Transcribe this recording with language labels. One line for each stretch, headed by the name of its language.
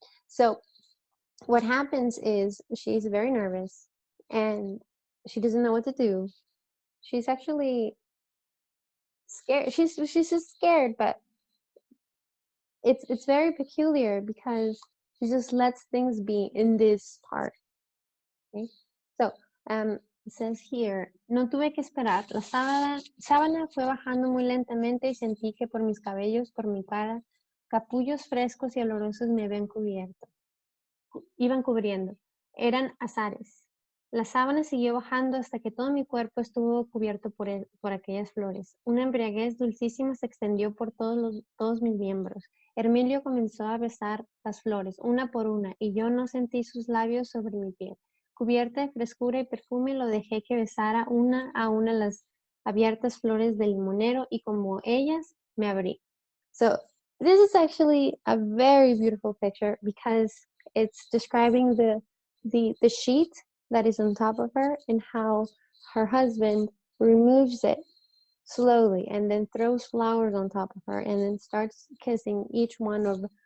English: So what happens is she's very nervous and she doesn't know what to do. She's actually scared. She's just scared, but it's very peculiar because she just lets things be in this part. Okay, so it says here,
Spanish: no tuve que esperar. La sábana fue bajando muy lentamente y sentí que por mis cabellos, por mi cara, capullos frescos y olorosos me habían cubierto. Iban cubriendo. Eran azares. La sábana siguió bajando hasta que todo mi cuerpo estuvo cubierto por aquellas flores. Una embriaguez dulcísima se extendió por todos mis miembros. Hermilio comenzó a besar las flores, una por una, y yo no sentí sus labios sobre mi piel. Cubierta de frescura y perfume, lo dejé que besara una a una las abiertas flores del limonero, y como ellas, me abrí.
English: So, this is actually a very beautiful picture because it's describing the sheet that is on top of her and how her husband removes it slowly and then throws flowers on top of her and then starts kissing each one of